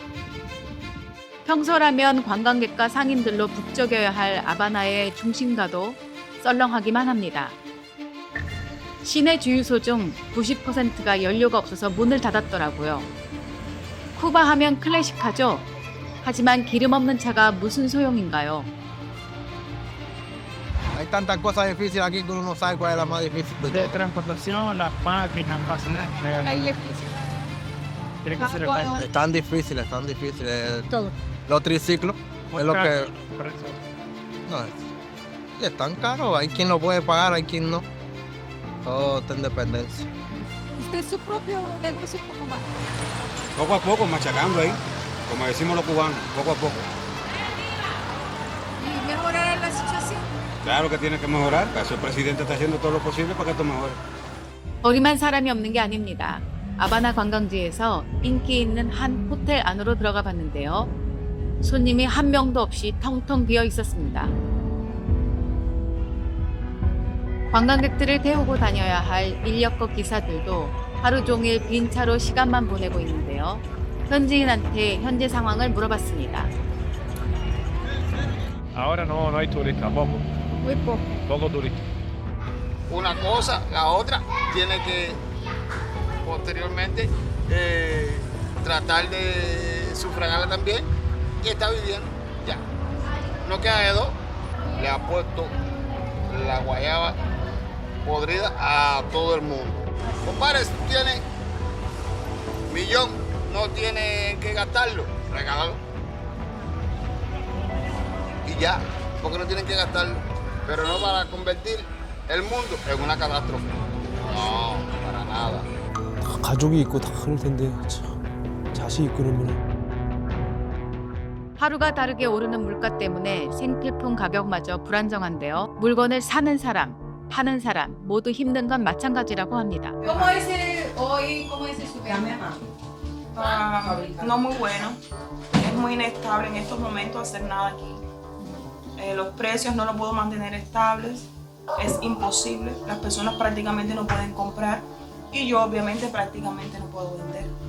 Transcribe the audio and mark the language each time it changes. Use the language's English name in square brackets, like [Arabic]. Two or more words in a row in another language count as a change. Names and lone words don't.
[Korean] 평소라면 관광객과 상인들로 북적여야 할 아바나의 중심가도 썰렁하기만 합니다. 시내 주유소 중 90%가 연료가 없어서 문을 닫았더라고요. 쿠바 하면 클래식하죠? 하지만 기름 없는 차가 무슨 소용인가요? [Spanish] Hay tantas cosas difíciles aquí que uno no sabe cuál es la más difícil de De todas. transportación, las máquinas, tiene que ser Están difíciles, están difíciles. Los triciclos es lo que... No, están caros, hay quien lo puede pagar, hay quien no. Todo está en dependencia. ¿Usted es su propio negocio poco más? Poco a poco, machacando ahí, como decimos los cubanos, poco a poco. ¿Y mejorar la situación? Claro que tiene que mejorar, el presidente está haciendo todo lo posible para que esto mejore. [Korean] 거리만 사람이 없는 게 아닙니다. 아바나 관광지에서 인기 있는 한 호텔 안으로 들어가 봤는데요. 손님이 한 명도 없이 텅텅 비어 있었습니다. 관광객들을 태우고 다녀야 할 인력거 기사들도 하루 종일 빈 차로 시간만 보내고 있는데요. 현지인한테 현재 상황을 물어봤습니다. [Spanish] Ahora no hay turistas, poco. Muy poco. Poco turistas. Una cosa, la otra, tiene que posteriormente tratar de sufragarla también y está viviendo. Ya. No queda de dos. Le ha puesto la guayaba podrida a todo el mundo. Compadre, si tiene millón, no tiene que gastarlo, regálalo. Y ya, porque no tienen que gastarlo, pero no para convertir el mundo en una catástrofe. No, para nada. [Korean] 가족이 있고 다 그럴 텐데 참 자식 있고 그러면 하루가 다르게 오르는 물가 때문에 생필품 가격마저 불안정한데요. 물건을 사는 사람, 파는 사람 모두 힘든 건 마찬가지라고 합니다. [Spanish] ¿Cómo es hoy? ¿Cómo es el supermercado? No muy bueno. Es muy inestable en estos momentos hacer nada aquí. Los precios no los puedo mantener estables. Es imposible. Las personas prácticamente no pueden comprar y yo obviamente prácticamente no puedo vender.